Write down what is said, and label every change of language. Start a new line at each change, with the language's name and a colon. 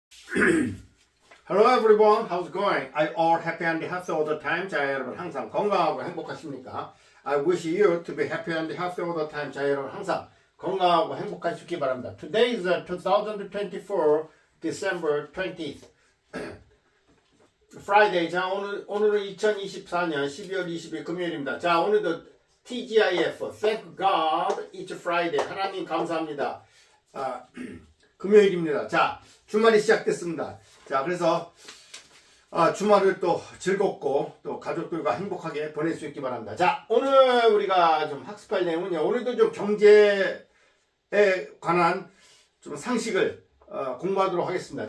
English: Hello everyone, how's it going? I all happy and healthy all the time.
Korean: 자 여러분 항상 건강하고 행복하십니까?
English: I wish you to be happy and healthy all the time.
Korean: 자 여러분 항상 건강하고 행복하시기 바랍니다.
English: Today is 2024 December 20th Friday.
Korean: 자 오늘은 2024년 12월 20일 금요일입니다. 자 오늘도
English: TGIF Thank God It's Friday.
Korean: 하나님 감사합니다. 금요일입니다. 자 주말이 시작됐습니다. 자 그래서 주말을 또 즐겁고 또 가족들과 행복하게 보낼 수 있기 바랍니다. 자 오늘 우리가 좀 학습할 내용은요. 오늘도 좀 경제에 관한 좀 상식을 공부하도록 하겠습니다.